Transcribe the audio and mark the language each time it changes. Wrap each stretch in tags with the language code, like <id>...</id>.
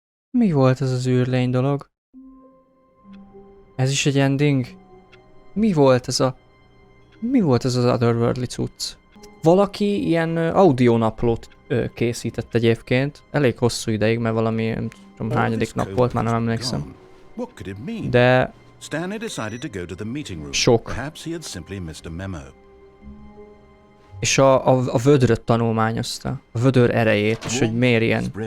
<hu>Mi volt ez az űrlény dolog? Ez is egy ending? Mi volt ez az otherworldly cucc? Valaki ilyen audionaplót készített egyébként. Elég hosszú ideig, mert valami nem tudom hányadik nap volt, már nem emlékszem. De...</hu> <en>Stanley decided to go to the meeting room.</en> <hu>Sok.</hu> <en>Perhaps he had simply missed a memo.</en> <hu>És a vödröt tanulmányozta. A vödör erejét, és hogy miért ilyen...</hu>